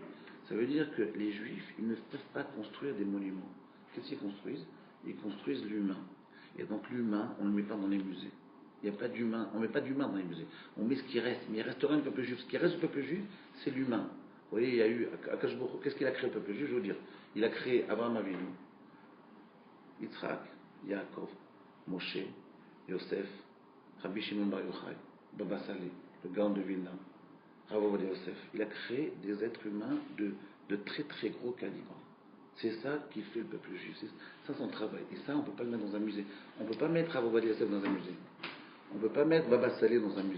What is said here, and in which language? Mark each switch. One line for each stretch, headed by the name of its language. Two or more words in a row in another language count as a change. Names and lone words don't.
French: Ça veut dire que les Juifs, ils ne peuvent pas construire des monuments. Qu'est-ce qu'ils construisent? Ils construisent l'humain. Et donc l'humain, on ne le met pas dans les musées. Il n'y a pas d'humain, on ne met pas d'humain dans les musées. On met ce qui reste, mais il reste rien du peuple juif. Ce qui reste du peuple juif, c'est l'humain. Vous voyez, il y a eu, qu'est-ce qu'il a créé le peuple juif? Je veux dire, il a créé Abraham Avinu, Yitzhak, Yaakov, Moshe, Yosef, Rabbi Shimon Bar Yochai, Baba Saleh, le Gaon de Vilna, Rav Ovadia Yosef. Il a créé des êtres humains de très très gros calibre. C'est ça qui fait le peuple juif. C'est ça son travail. Et ça, on ne peut pas le mettre dans un musée. On ne peut pas mettre Rav Ovadia Yosef dans un musée. On ne peut pas mettre Baba Saleh dans un musée.